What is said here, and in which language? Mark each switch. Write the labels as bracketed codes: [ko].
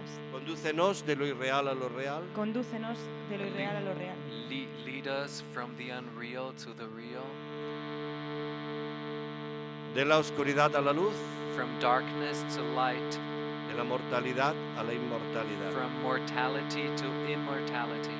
[es] Condúcenos de lo irreal a lo real. Condúcenos de lo irreal a lo real. [en] Lead us from the unreal to the real. [es] De la oscuridad a la luz. [en] From darkness to light. [es] De la mortalidad a la inmortalidad. [en] From mortality to immortality.